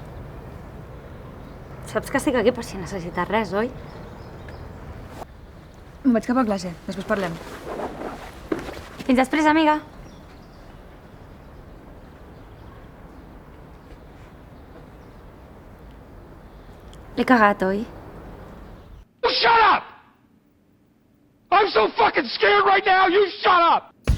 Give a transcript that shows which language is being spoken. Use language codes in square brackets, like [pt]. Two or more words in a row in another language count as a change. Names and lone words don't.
[ca] Saps que estic aquí per si necessites res, oi? Em vaig cap a classe, després parlem. Fins després, amiga. L'he cagat, oi? [en] Shut up! I'm so fucking scared right now, you shut up!